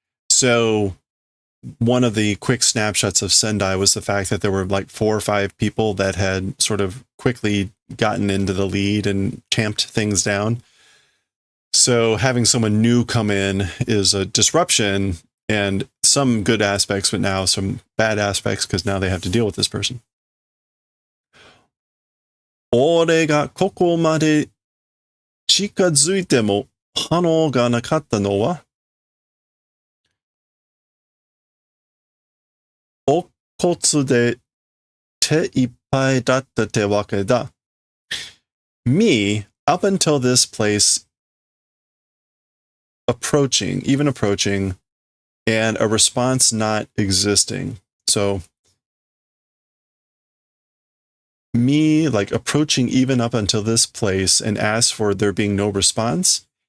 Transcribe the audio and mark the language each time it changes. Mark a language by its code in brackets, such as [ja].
[en] So one of the quick snapshots of Sendai was the fact that there were like 4 or 5 people that had sort of quickly gotten into the lead and tamped things down. So having someone new come in is a disruption, and some good aspects, but now some bad aspects because now they have to deal with this person. [ja] 俺がここまで近づいても反応がなかったのは、お骨で手いっぱいだったってわけだ。 [en] Me, up until this place, even approaching, and a response not existing. So, me, like, approaching even up until this place and ask for there being no response.